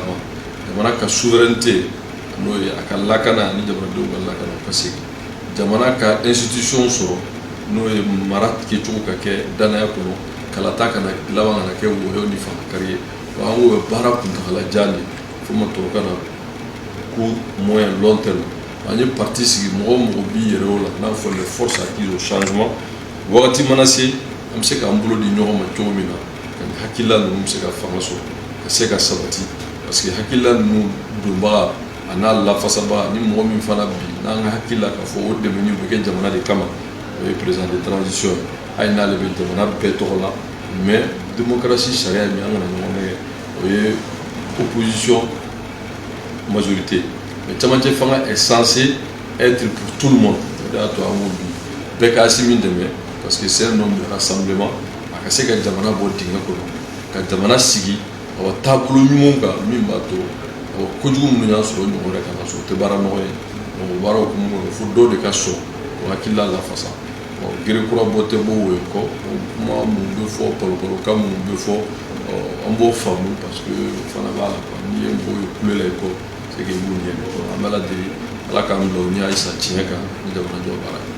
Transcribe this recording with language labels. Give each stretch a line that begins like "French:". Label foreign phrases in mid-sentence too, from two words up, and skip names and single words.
Bambara: ma jamana ka souveraineté n'o ye a ka lakana ni jamanadenw ka lakana o ka segin jamana ka institution sɔrɔ n'o ye mara kɛcogo ka kɛ danaya kɔnɔ kalata kana laban kana kɛ wɔyɔ ni fangakari ye wa an k'o ye baara kuntagalajan de fo ma tubabukan na ko
French: moyen long terme
Bambara: an ye parti sigi mɔgɔ o mɔgɔ b'i yɛrɛ o la n'a fɔ
French: les forces acquises au changement
Bambara: wagati mana se an bɛ se k'an bolo di ɲɔgɔn ma cogo min na ka nin hakilila ninnu bɛ se ka fanga sɔrɔ ka se ka sabati
French: parce que
Bambara: hakilila ninnu donbaga a n'a lafasabaga ni mɔgɔ min fana bi n'an ka hakilila k'a fɔ o dɛmɛni bɛ kɛ jamana de kama o ye
French: président de transition
Bambara: ye hali n'ale bɛ jamana bɛɛ tɔgɔ la
French: mais démocratie
Bambara: sariya ye min an kana ɲɔgɔn nɛgɛ o ye opposition
French: majorité mais
Bambara: camancɛ fanga
French: est censé être pour tout le monde
Bambara: o de y'a to an k'o bi bɛɛ ka si min dɛmɛ
French: parce que c'est un homme de rassemblement
Bambara: a ka se ka jamana bɔ dingɛ kɔnɔ ka jamana sigi awa taabolo ɲumanw kan min b'a to kojugu minnu y'a sɔrɔ ɲɔgɔn wɛrɛ kana sɔrɔ o tɛ baara nɔgɔ ye donc o baara hukumu kɔnɔ fo dɔw de ka sɔn o hakilila lafasa gere kura bɔ tɛ bɔ o ye kɔ o kuma minnu bɛ fɔ palopalokan minnu bɛ fɔ an b'o faamu
French: parce que
Bambara: o fana b'a la n'i ye mɔgɔw ye kule la i kɔ
French: c'est que
Bambara: i b'u ɲɛ an bɛ ala deli ala k'an bila o ni halisa tiɲɛ kan ni jamana jɔ baara ye.